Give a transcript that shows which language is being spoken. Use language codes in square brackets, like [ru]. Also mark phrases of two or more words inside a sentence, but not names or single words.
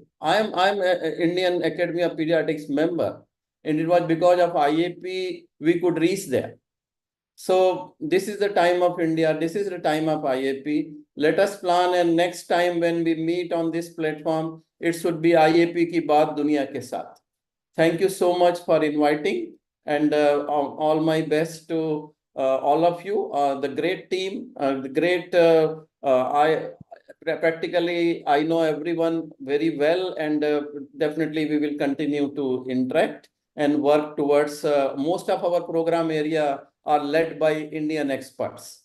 [en] I'm an Indian Academy of Pediatrics member. And it was because of IAP, we could reach there. So this is the time of India. This is the time of IAP. Let us plan, and next time when we meet on this platform, it should be [hi] IAP की बात दुनिया के साथ. [en] Thank you so much for inviting, and all my best to all of you, the great team, practically I know everyone very well, and definitely we will continue to interact and work towards most of our program area are led by Indian experts.